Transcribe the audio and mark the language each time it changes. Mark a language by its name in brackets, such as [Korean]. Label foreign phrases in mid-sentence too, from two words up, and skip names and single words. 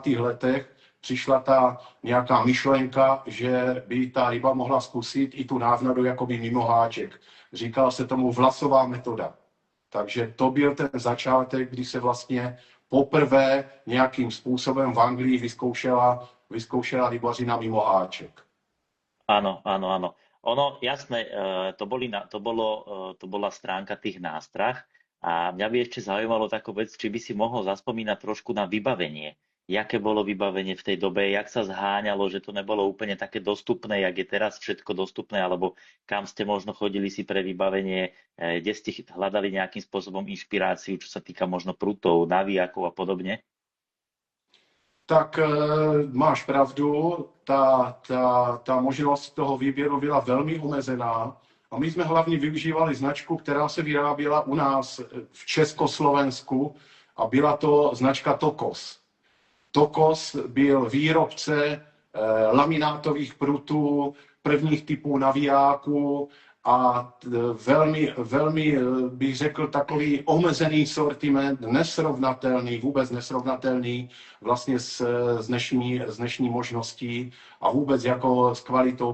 [Czech] letech přišla ta nějaká myšlenka, že by ta ryba mohla zkusit i tu návnadu jakoby mimo háček. Říkal se tomu vlasová metoda. Takže to byl ten začátek, kdy se vlastně poprvé nějakým způsobem v Anglii vyzkoušela rybařina mimo háček. [Slovak] Áno, áno, áno. Ono, jasné, to bola stránka tých nástrah a mňa by ešte zaujímalo takú vec, či by si mohol zaspomínať trošku na vybavenie. Jaké bolo vybavenie v tej dobe, jak sa zháňalo, že to nebolo úplne také dostupné, jak je teraz všetko dostupné, alebo kam ste možno chodili si pre vybavenie, kde ste hľadali nejakým spôsobom inšpiráciu, čo sa týka možno prutov, navijákov a podobne? [Czech] Tak máš pravdu, ta možnost toho výběru byla velmi omezená a my jsme hlavně využívali značku, která se vyráběla u nás v Československu a byla to značka Tokos. Tokos byl výrobce laminátových prutů, prvních typů navijáků a velmi bych řekl takový omezený sortiment, vůbec nesrovnatelný vlastně s dnešní možností a vůbec jako s kvalitou.